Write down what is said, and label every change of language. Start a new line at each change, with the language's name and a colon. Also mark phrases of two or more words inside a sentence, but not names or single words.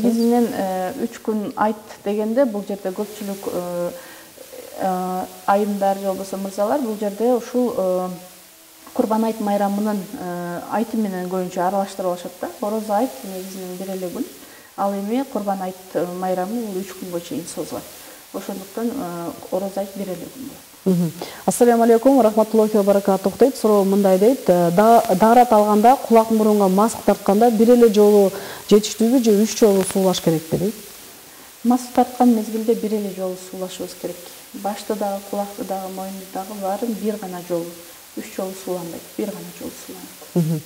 Kyrgyz: Негизинен 3 күн айт дегенде бул жерде көпчүлүк айымдар же болбосо мырзалар бул жерде ушул Курбан айт майрамынын айты менен көбүнчө аралаштырып алышат да. Орозо айт негизинен бир эле күн. Ал эми Курбан айт майрамы бул 3 күнгө чейин созулат. Ошондуктан орозо айт бир эле күн болот.
Arabic: السلام عليكم رحمة الله وبركاته дейт.
Kyrgyz: Суроо мындай дейт. Даарат алганда кулак мурунга маск тартканда бир эле жолу жетиштүүбү же 3 жолу суулаш керекпи дейт? Маск тарткан мезгилде бир эле жолу суулашыбыз керек. Башты дагы, кулакты дагы, моюнду дагы баарын бир гана жолу. 3 жолу сууланбайт, бир гана жолу сууланат.